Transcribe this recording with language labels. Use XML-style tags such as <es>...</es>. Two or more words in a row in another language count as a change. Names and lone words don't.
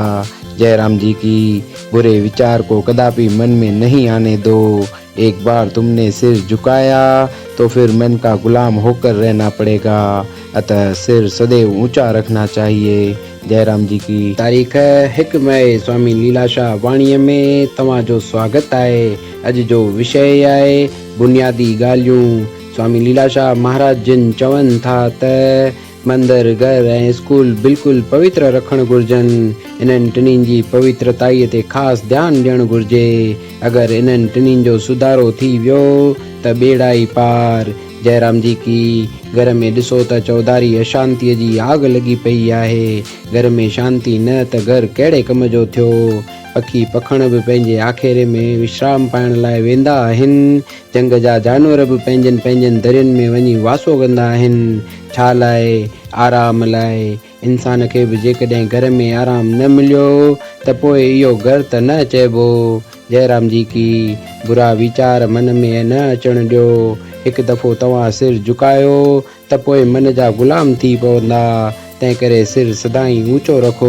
<hi>जय राम जी की। बुरे विचार को कदापि मन में नहीं आने दो। एक बार तुमने सिर झुकाया तो फिर मन का गुलाम होकर रहना पड़ेगा। अतः सिर सदैव ऊंचा रखना चाहिए।</hi> <sd>जय राम जी की। तारीख है 1 मई स्वामी लीलाशाह वाणी में तव्हांजो स्वागत आहे। अॼु जो विषय आहे बुनियादी ॻाल्हियूं। स्वामी लीलाशाह महाराज जिन चवनि था त मंदिर, घर ऐं स्कूल बिल्कुलु पवित्र रखणु घुरिजनि। इन्हनि टिन्हिनि जी पवित्रताईअ ते ख़ासि ध्यानु ॾियणु घुरिजे। अगरि इन्हनि टिन्हिनि जो सुधारो थी वियो त बेड़ा ई पार। जय राम जी की। घर में ॾिसो त चौधारी अशांतीअ जी आग लॻी पई आहे। घर में शांती न त घर कहिड़े कम जो थियो। पखी पखण बि पंहिंजे आखेरे में विश्राम पाइण लाइ वेंदा आहिनि। जंग जा जानवर बि पंहिंजनि दरियुनि में वञी वासो कंदा आहिनि। छा लाइ? आराम लाइ। इंसान खे बि जेकॾहिं घर में आराम न मिलियो त पोइ इहो घर त न चइबो। जय राम जी की। बुरा वीचार मन में न अचणु ॾियो। हिकु दफ़ो तव्हां सिर झुकायो त पोइ मन जा गुलाम थी पवंदा। तंहिं करे सिर सदाई ऊंचो रखो।</sd>